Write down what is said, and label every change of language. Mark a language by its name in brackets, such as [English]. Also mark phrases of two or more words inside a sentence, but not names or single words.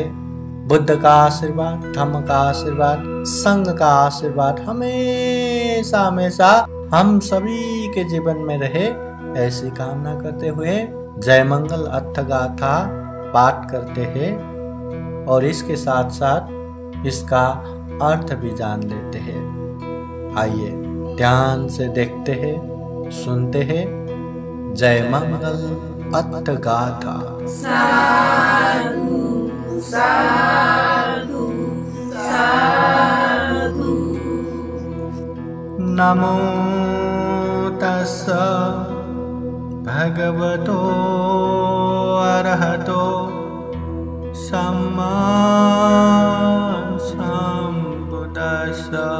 [Hindi] बुद्ध का आशीर्वाद, धम्म का आशीर्वाद, संघ का आशीर्वाद हमेशा हमेशा हम सभी के जीवन में रहे, ऐसी कामना करते हुए जय मंगल अर्थ गाथा पाठ करते हैं और इसके साथ साथ इसका अर्थ भी जान लेते हैं। आइए ध्यान से देखते हैं, सुनते हैं जय मंगल अर्थ गाथा। [Pali] साधु साधु साधु। नमो तस्स भगवतो अरहतो सम्मा सम्बुद्दस्स।